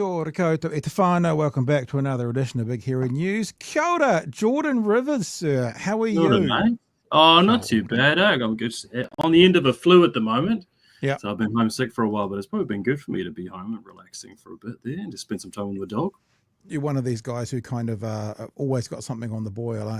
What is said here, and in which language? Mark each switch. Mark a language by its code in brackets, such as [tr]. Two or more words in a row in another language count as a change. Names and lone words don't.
[mi] Kia koutou, e te whānau. [en] Welcome back to another edition of Big Hero News. [mi] Kia ora, [en] Jordan Rivers, sir. How are you? Mate. Oh, not too bad. I'm good. On the end of a flu at the moment. Yeah. So I've been homesick for a while, but it's probably been good for me to be home and relaxing for a bit there and just spend some time with the dog. You're one of these guys who kind of always got something on the boil, eh?